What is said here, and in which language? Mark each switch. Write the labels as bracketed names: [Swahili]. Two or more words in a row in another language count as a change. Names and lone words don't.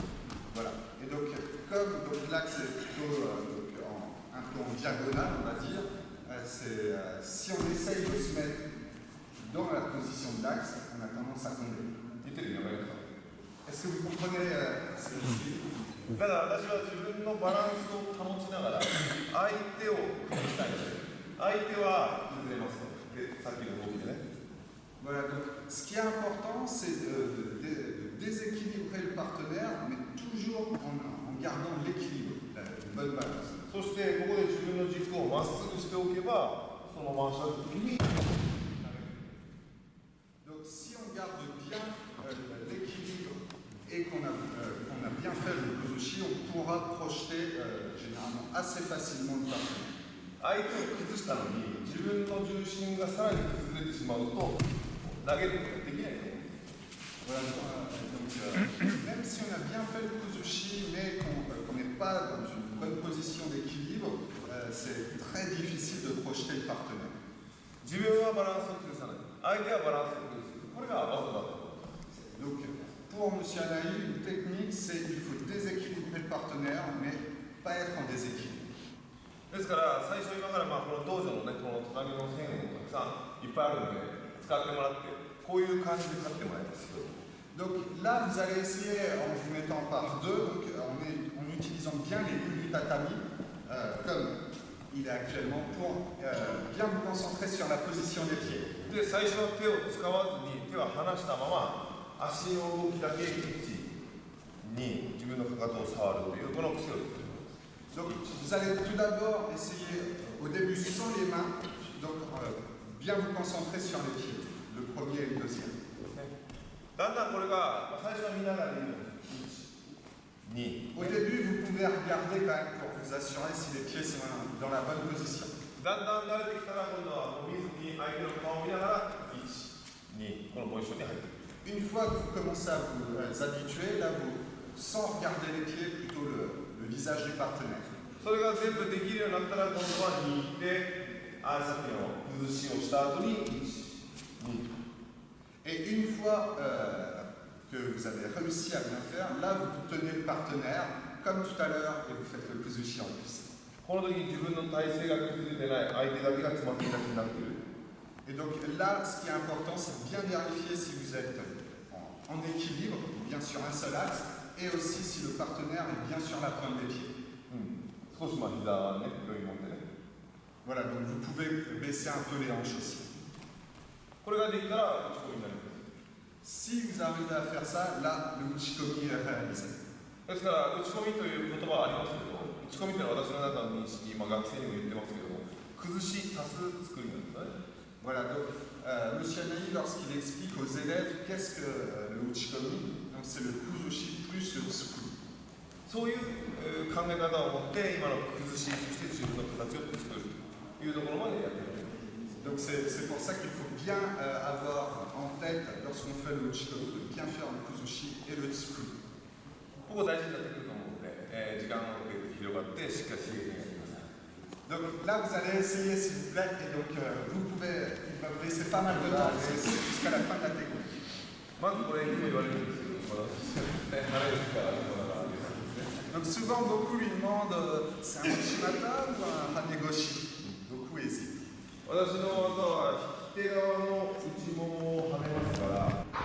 [French] Voilà. Et donc, comme donc, l'axe est plutôt un peu en diagonale, on va dire, si on essaye de se mettre dans la position de l'axe, on a tendance à tomber. [Japanese] 言ってる意味わかりますか？ [French] Est-ce que vous comprenez ce que je dis? [Japanese] だから私は自分のバランスを保ちながら相手を崩したいので、相手は崩れますと。で、さっきの動きでね。 [French] Voilà, donc ce qui est important, c'est de déséquilibrer le partenaire, mais toujours en gardant l'équilibre, une bonne balance. [Japanese] そしてここで自分の軸をまっすぐしておけば、その回した時に [French] Donc si on garde bien l'équilibre et qu'on a bien fait le kuzushi, on pourra projeter généralement assez facilement le partenaire. [Japanese] 相手を崩したのに自分の重心がさらに崩れてしまうと投げることができないと思うんです。 [French] Voilà, donc, même si on a bien fait le kuzushi, mais qu'on n'est pas dans une bonne position d'équilibre, c'est très difficile de projeter le partenaire. [Japanese] 自分はバランスを崩さない。相手はバランスを崩す。これが技だと。 [French] Donc, pour M. Anaï, une technique, c'est qu'il faut déséquilibrer le partenaire, mais pas être en déséquilibre. [Japanese] ですから最初今からこの道場のねこの畳の線をたくさんいっぱいあるので使ってもらってこういう感じで立ってもらいます。 [French] Donc là, vous allez essayer en vous mettant par deux, donc en utilisant bien les lignes du tatami, comme il est actuellement, pour bien vous concentrer sur la position des pieds. [Japanese] で最初は手を使わずに手は離したまま足の動きだけ1に自分のかかとを触るというこの癖を作ります。 [French] Donc vous allez tout d'abord essayer au début sans les mains, donc bien vous concentrer sur les pieds, le premier et le deuxième. [Japanese] だんだんこれが最初は見ながらでいいのです。2 [French] Au début, vous pouvez regarder quand même pour vous assurer si les pieds sont dans la bonne position. [Japanese] だんだん慣れてきたら今度は見ずに相手の顔を見ながら1、2このポジションに入ってくる。 [French] Une fois que vous commencez à vous habituer, là, vous, sans regarder les pieds, plutôt le visage du partenaire. [Japanese] それが全部できるようになったら今度は2でさっきの崩しをした後に1、2 [French] Et une fois que vous avez réussi à bien faire, là, vous tenez le partenaire, comme tout à l'heure, et vous faites le kuzushi en plus. [Japanese] この時に自分の体勢が崩れてない相手だけがつま先立ちになっている。 [French] Et donc là, ce qui est important, c'est de bien vérifier si vous êtes en équilibre, bien sur un seul axe, et aussi si le partenaire est bien sur la pointe des pieds. [Japanese] 少し膝はね、広いもんでね。 [French] Voilà, donc vous pouvez baisser un peu les hanches aussi. [Japanese] これができたら打ち込みになります。 [French] Si vous arrivez à faire ça, là, le uchikomi est réalisé. [Japanese] ですから打ち込みという言葉はありますけど、打ち込みというのは私の中の認識、学生にも言ってますけども、崩し足す作りなんですね。 [French] Voilà, donc M. Anaï, lorsqu'il explique aux élèves qu'est-ce que le uchikomi, donc c'est le kuzushi plus le tsukuri. [Japanese] そういう考え方を持って今の崩し、そして自分の形を作るというところまでやっている。 [French] Donc c'est pour ça qu'il faut bien avoir en tête, lorsqu'on fait le uchikomi, de bien faire le kuzushi et le tsukuri. [Japanese] ここ大事になってくると思うので、時間をかけて広がってしっかり刺激がやってください。 [French] Donc là, vous allez essayer, s'il vous plaît, et donc vous pouvez laisser pas mal de temps, jusqu'à la fin de la technique. [Japanese] まずこれいつも言われるんですけど、慣れるから [French] Donc souvent, beaucoup lui demandent, c'est un Uchimata ou un Hanegoshi? Beaucoup hésitent. [Japanese] 私の技は引き手側の内ももをはめますから。